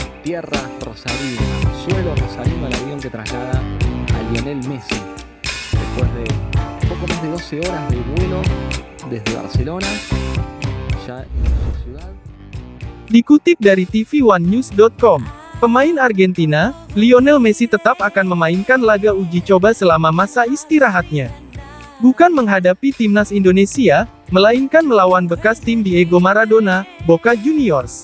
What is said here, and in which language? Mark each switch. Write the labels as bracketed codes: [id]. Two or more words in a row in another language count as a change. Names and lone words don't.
[es] tierra rosarina, suelo rosarino, el avión que traslada a Lionel Messi después de poco más de 12 horas de vuelo desde Barcelona, ya en su ciudad. [id] Dikutip dari tv1news.com, pemain Argentina, Lionel Messi tetap akan memainkan laga uji coba selama masa istirahatnya. Bukan menghadapi timnas Indonesia, melainkan melawan bekas tim Diego Maradona, Boca Juniors.